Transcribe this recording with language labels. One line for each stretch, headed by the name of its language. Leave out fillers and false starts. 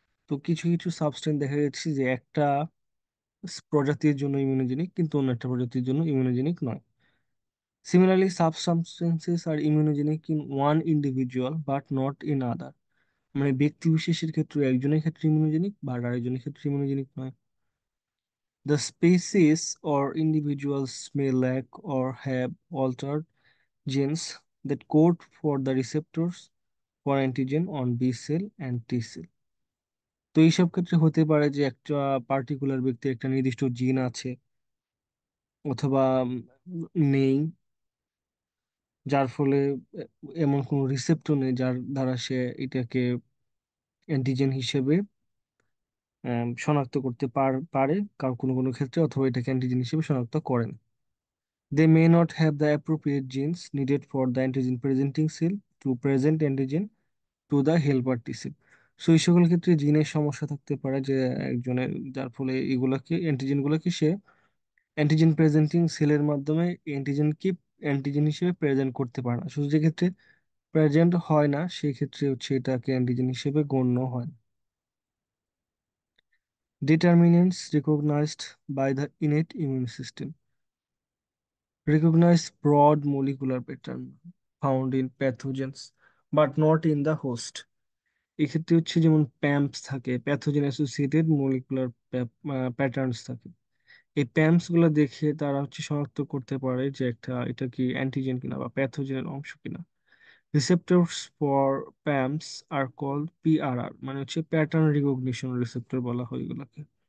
Bangla: তো কিছু কিছু সাবস্টেন্স দেখা যাচ্ছে যে একটা প্রজাতির জন্য ইমিউনোজেনিক কিন্তু অন্য একটা প্রজাতির জন্য ইমিউনোজেনিক নয়।
English: Similarly sub substances are immunogenic in one individual but not in other.
Bangla: মানে ব্যক্তি বিশেষের ক্ষেত্রে একজনের ক্ষেত্রে ইমিউনোজেনিক বা আরেকজনের ক্ষেত্রে ইমিউনোজেনিক নয়।
English: The species or individuals may lack or have altered genes that code for the receptors for antigen on B cell and T cell.
Bangla: তো এইসব ক্ষেত্রে হতে পারে যে একটা পার্টিকুলার ব্যক্তির একটা নির্দিষ্ট জিন আছে অথবা নেই, যার ফলে এমন কোনো রিসেপ্টর নেই যার দ্বারা সে এটাকে অ্যান্টিজেন হিসেবে শনাক্ত করতে পারে কারণ কোনো কোনো ক্ষেত্রে, অথবা এটাকে অ্যান্টিজেন হিসেবে শনাক্ত করেন।
English: They may not have the appropriate genes needed for the antigen presenting cell to present antigen to the helper T cell.
Bangla: So এই সকল ক্ষেত্রে জিনের সমস্যা থাকতে পারে যে একজনের, যার ফলে এগুলাকে অ্যান্টিজেন গুলাকে সে অ্যান্টিজেন প্রেজেন্টিং সেলের মাধ্যমে অ্যান্টিজেনকে অ্যান্টিজেন হিসেবে প্রেজেন্ট করতে পারে না। শুধু যে ক্ষেত্রে প্রেজেন্ট হয় না সেই ক্ষেত্রে হচ্ছে এটাকে অ্যান্টিজেন হিসেবে গণ্য হয়।
English: Determinants recognized by the innate immune system recognize broad molecular pattern found in pathogens but not in the host.
Bangla: এক্ষেত্রে হচ্ছে যেমন প্যাম্পস থাকে, প্যাথোজেন অ্যাসোসিয়েটেড মলিকুলার প্যাটার্নস থাকে। এই প্যাম্পস গুলো দেখে তারা হচ্ছে শনাক্ত করতে পারে যে এটা কি অ্যান্টিজেন কিনা বা প্যাথোজেনের অংশ কিনা।
English: receptors for PAMPs are called PRR,
Bangla: মানে হচ্ছে
English: pattern recognition receptor
Bangla: বলা হয় এগুলাকে।